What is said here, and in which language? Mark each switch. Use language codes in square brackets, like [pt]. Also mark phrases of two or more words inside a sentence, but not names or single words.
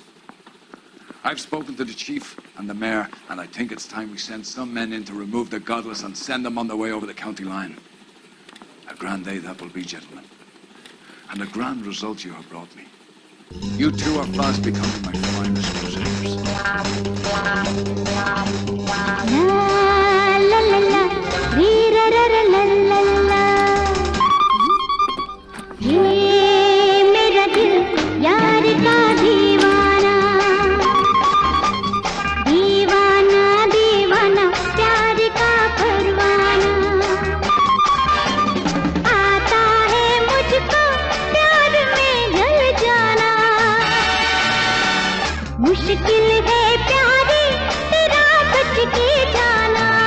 [en] I've spoken to the chief and the mayor, and I think it's time we send some men in to remove the godless and send them on their way over the county line. A grand day that will be, gentlemen. And a grand result you have brought me. You two are fast becoming my finest crusaders. La la la, ree ra ra ra la la la. [hi] ये मेरा दिल यार का दीवाना, दीवाना दीवाना प्यार का परवाना, आता है मुझको प्यार में ढल जाना, मुश्किल है प्यारी तेरा बच के जाना।